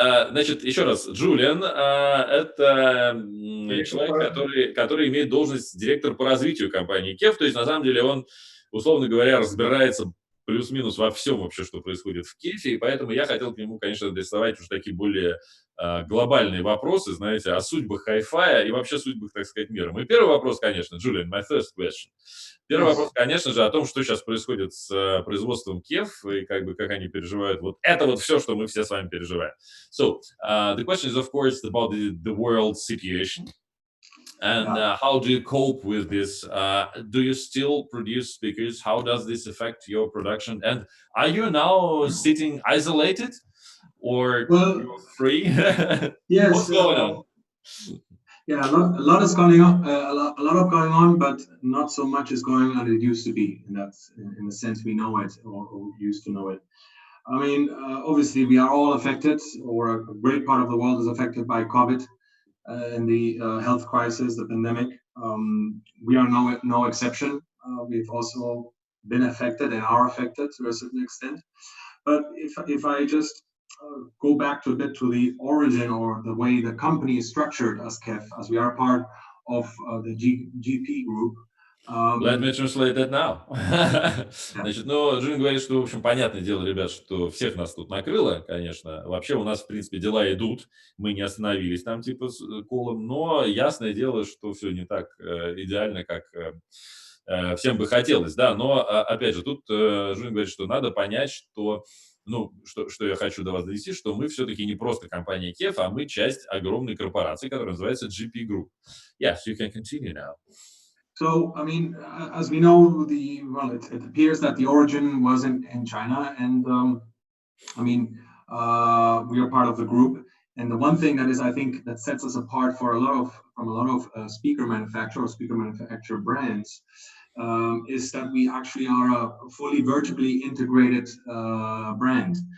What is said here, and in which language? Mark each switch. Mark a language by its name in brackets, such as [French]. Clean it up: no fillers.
[Russian] Значит, еще раз, Джулиан это человек, который имеет должность директора по развитию компании KEF, то есть, на самом деле, он, условно говоря, разбирается плюс-минус во всем вообще, что происходит в KEF, и поэтому я хотел к нему, конечно, адресовать уже такие более глобальные вопросы, знаете, о судьбах хай-фая и вообще судьбах, так сказать, мира. Мой первый вопрос, конечно, Джулиан, [English] my first question. [Russian] Первый вопрос, конечно же, о том, что сейчас происходит с производством KEF и как они переживают вот это вот все, что мы все с вами переживаем. [English] So, the question is, of course, about the world situation. And how do you cope with this? Do you still produce speakers? How does this affect your production? And are you now sitting isolated or you're free? Yes. What's going on? Yeah, a lot is going on. A lot of going on, but not so much is going on as it used to be. And that's in the sense we know it or used to know it. I mean, obviously we are all affected, or a great part of the world is affected by COVID and the health crisis, the pandemic. We are no exception. We've also been affected and are affected to a certain extent. But if I just go back to a bit to the origin or the way the company is structured as KEF, as we are part of the GP group, Let me translate that now. [Russian] Значит, ну, Джин говорит, что, в общем, понятное дело, ребят, что всех нас тут накрыло, конечно. Вообще у нас, в принципе, дела идут. Мы не остановились там, типа, с колом. Но ясное дело, что все не так идеально, как всем бы хотелось, да. Но, опять же, тут Джин говорит, что надо понять, что, ну, что я хочу до вас донести, что мы все-таки не просто компания KEF, а мы часть огромной корпорации, которая называется GP Group. [English] Yes, you can continue now. So, I mean, as we know, it appears that the origin was in China, and I mean, we are part of the group. And the one thing that is, I think, that sets us apart from a lot of speaker manufacturer brands is that we actually are a fully vertically integrated brand.